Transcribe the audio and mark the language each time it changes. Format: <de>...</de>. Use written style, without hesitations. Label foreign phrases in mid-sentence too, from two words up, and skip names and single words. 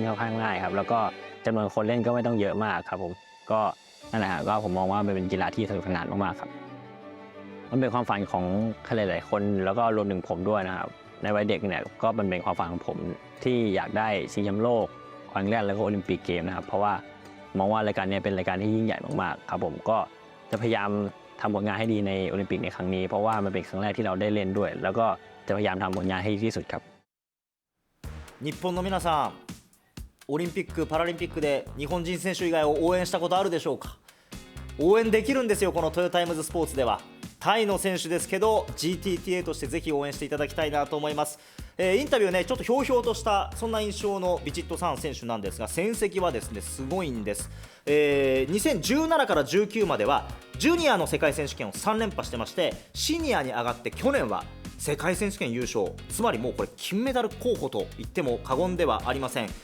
<th>ค่อนข้างง่ายครับแล้วก็จำนวนคนเล่นก็ไม่ต้องเยอะมากครับผมก็นั่นแหละก็ผมมองว่ามันเป็นกีฬาที่สนุกสนานมากๆครับมันเป็นความฝันของใครหลายๆคนแล้วก็รวมถึงผมด้วยนะครับในวัยเด็กเนี่ยก็มันเป็นความฝันของผมที่อยากได้ชิงแชมป์โลกครั้งแรกแล้วก็โอลิมปิกเกมนะครับเพราะว่ามองว่ารายการนี้เป็นรายการที่ยิ่งใหญ่มากๆครับผมก็จะพยายามทำผลงานให้ดีในโอลิมปิกในครั้งนี้เพราะว่ามันเป็นครั้งแรกที่เราได้เล่นด้วยแล้วก็จะพยายามทำผลงานให้ดีที่สุดครับ</th> <ja>日本の皆さん、オリンピック・パラリンピックで日本人選手以外を応援したことあるでしょうか。応援できるんですよ、このトヨタイムズスポーツでは。タイの選手ですけど GTTA としてぜひ応援していただきたいなと思います。インタビューね、ちょっとひょうひょうとしたそんな印象のビチット・サーン選手なんですが、戦績はですねすごいんです。2017から19まではジュニアの世界選手権を3連覇してまして、シニアに上がって去年は世界選手権優勝、つまりもうこれ金メダル候補と言っても過言ではありません。</ja>